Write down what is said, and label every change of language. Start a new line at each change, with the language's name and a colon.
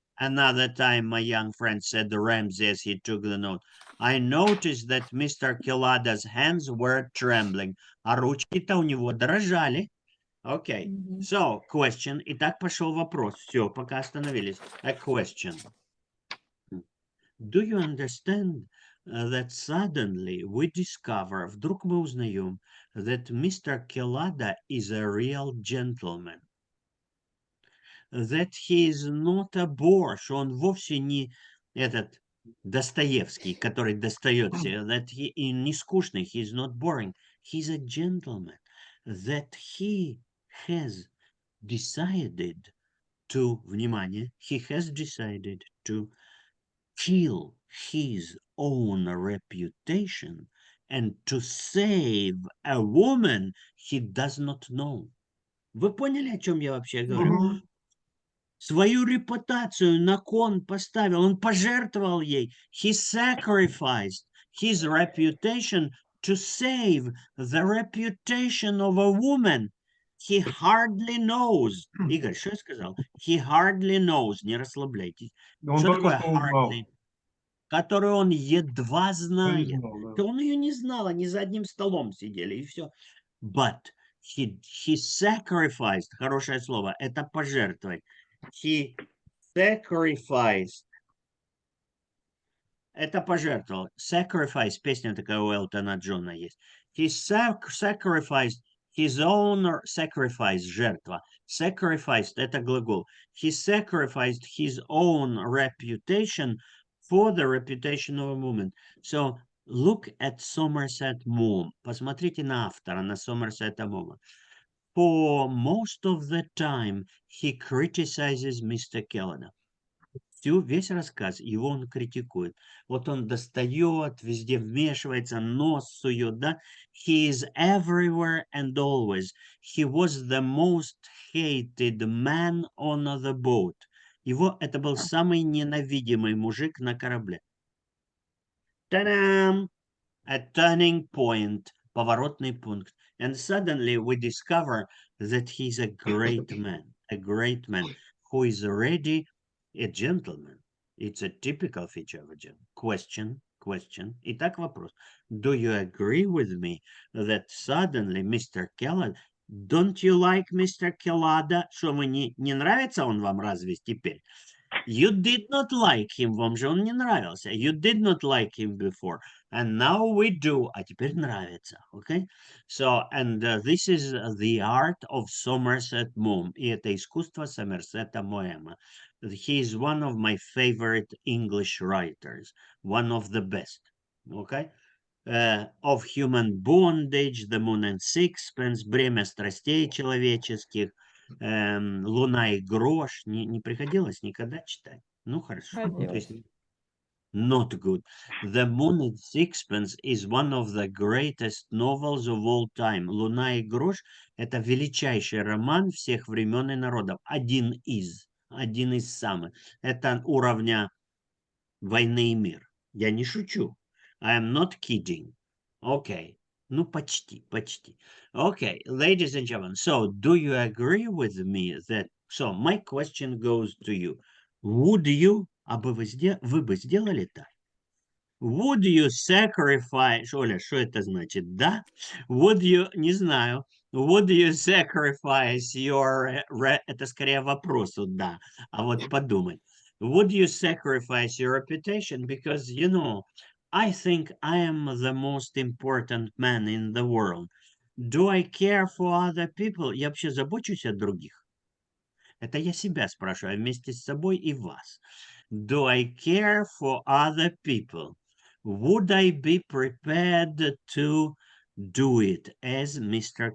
English: Another time, my young friend said to Ramsey as he took the note, I noticed that Mr. Kelada's hands were trembling.
Russian: А ручки-то у него дрожали.
English: Okay, so, question.
Russian: Итак, пошел вопрос. Все, пока остановились.
English: A question. Do you understand that suddenly we discover,
Russian: вдруг мы узнаем,
English: that Mr. Kelada is a real gentleman? That he is not a bore,
Russian: что он вовсе не этот Достоевский, который достает все,
English: that he
Russian: не скучный,
English: he is not boring, he's a gentleman, that he has decided to,
Russian: внимание,
English: he has decided to kill his own reputation and to save a woman he does not know.
Russian: Вы поняли, о чем я вообще говорю? Свою репутацию на кон поставил, он пожертвовал ей.
English: He sacrificed his reputation to save the reputation of a woman he hardly knows.
Russian: Игорь, что я сказал?
English: He hardly knows,
Russian: не расслабляйтесь. Он Что только такое что узнал. hardly? Которую он едва Не знает. знал, да. Да он ее не знал, они за одним столом сидели, и все.
English: But he sacrificed,
Russian: хорошее слово, это пожертвовать.
English: He sacrificed.
Russian: Это пожертвовал. Sacrifice, песня такая у Элтона Джона есть.
English: He sacrificed his own, sacrifice, жертва.
Russian: Sacrificed, это глагол.
English: He sacrificed his own reputation for the reputation of a woman. So, look at Somerset Maugham.
Russian: Посмотрите на автора, на Сомерсета Моума.
English: For most of the time, he criticizes Mr. Kelada.
Russian: Весь рассказ его он критикует. Вот он достает, везде вмешивается, нос сует, да?
English: He is everywhere and always. He was the most hated man on the boat.
Russian: Его, это был самый ненавидимый мужик на корабле. Та-дам!
English: A turning point,
Russian: поворотный пункт.
English: And suddenly we discover that he's a great man who is already a gentleman. It's a typical feature of a gentleman. Question.
Russian: Итак, вопрос.
English: Do you agree with me that suddenly Mr. Kelada, don't you like Mr. Kelada?
Russian: Что, вы не нравится он вам разве теперь?
English: You did not like him,
Russian: вам же он не нравился.
English: You did not like him before. And now we do.
Russian: А теперь нравится.
English: Okay? So, and this is the art of Somerset Maugham.
Russian: И это искусство Сомерсета Моэма.
English: He is one of my favorite English writers. One of the best. Okay? Of Human Bondage, The Moon and Sixpence, Бремя страстей человеческих, Луна и грош.
Russian: Не приходилось никогда читать? Ну, хорошо. То есть,
English: not good. The Moon and Sixpence is one of the greatest novels of all time.
Russian: Луна и грош – это величайший роман всех времен и народов. Один из. один из самых. Это уровня «Войны и мир». Я не шучу.
English: I am not kidding. Okay.
Russian: Ну, почти, почти.
English: Okay, ladies and gentlemen, so do you agree with me that... So, my question goes to you. Would you...
Russian: А бы вы бы сделали так?
English: Would you sacrifice...
Russian: Оля, что это значит? Да?
English: Would you...
Russian: Не знаю.
English: Would you sacrifice your...
Russian: Это скорее вопрос, да. А вот подумай.
English: Would you sacrifice your reputation? Because, you know, I think I am the most important man in the world. Do I care for other people?
Russian: Я вообще забочусь о других? Это я себя спрашиваю, вместе с собой и вас.
English: Do I care for other people? Would I be prepared to do it as Mr.